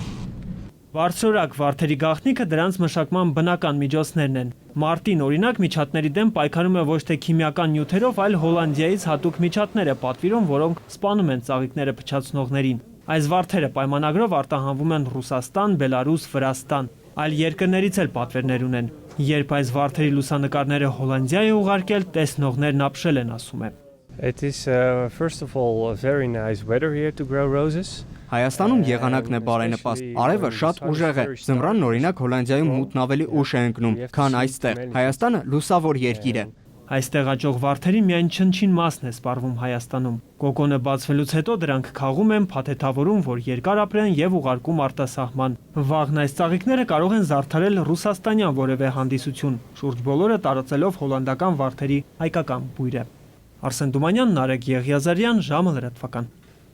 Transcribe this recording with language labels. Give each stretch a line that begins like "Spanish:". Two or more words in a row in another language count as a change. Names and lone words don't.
Armenian: Բարձրորակ վարդերի գաղտնիքը դրանց մշակման բնական միջոցներն են։ Մարտին օրինակ միջատների դեմ պայքարում է ոչ թե քիմիական նյութերով, այլ Հոլանդիայից հատուկ միջատներ է պատվիրում, որոնք սպանում են ծաղիկները փչացնողներին։ Այս վարդերը պայմանագրով արտահանվում են Ռուսաստան, Բելարուս, Վրաստան, այլ երկրներից էլ պատվերներ ունեն։ Երբ այս վարդերի լուսանկարները Հոլանդիա է ուղարկել, տեսնողներն ապշել են, ասում է։
English: It is first of all very nice weather here to grow roses.
Armenian: Հայաստանում եղանակն է բարենպաստ, արևը շատ ուժեղ է, ձմռանն օրինակ Հոլանդիայում մութն ավելի ուշ է ընկնում, քան այստեղ։ Հայաստանը լուսավոր երկիր է։ Այստեղ աճող վարդերի միայն չնչին մասն է սպառվում Հայաստանում։ Կոկոնը բացվելուց հետո դրանք քաղում են, փաթեթավորում, որ երկար ապրեն եւ ուղարկում արտասահման։ Վաղն այս ծաղիկները կարող են զարդարել ռուսաստանյան որևէ հանդիսություն, շուրջ բոլորը տարածելով հոլանդական վարդերի հայկական բույրը։ Արսեն Դումանյան, Նարեկ Եղիազարյան, ժամը լրատվական։